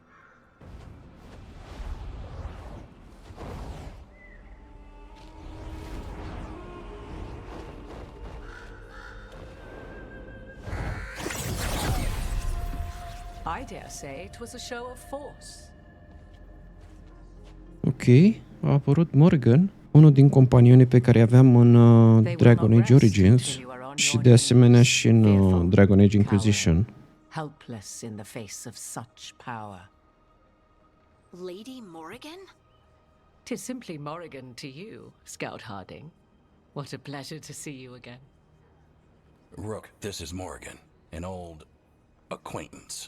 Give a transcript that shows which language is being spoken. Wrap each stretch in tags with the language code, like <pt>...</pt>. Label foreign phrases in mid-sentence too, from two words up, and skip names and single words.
<en>I dare say it was a show of force.</en> <ro>Ok, a apărut Morgan, unul din companionii pe care aveam în Dragon Age Origins și de asemenea și în Dragon Age Inquisition.</ro> <en>Helpless in the face of such power. Lady Morrigan? 'Tis simply Morrigan to you, Scout Harding. What a pleasure to see you again. Rook, this is Morrigan, an old acquaintance.</en>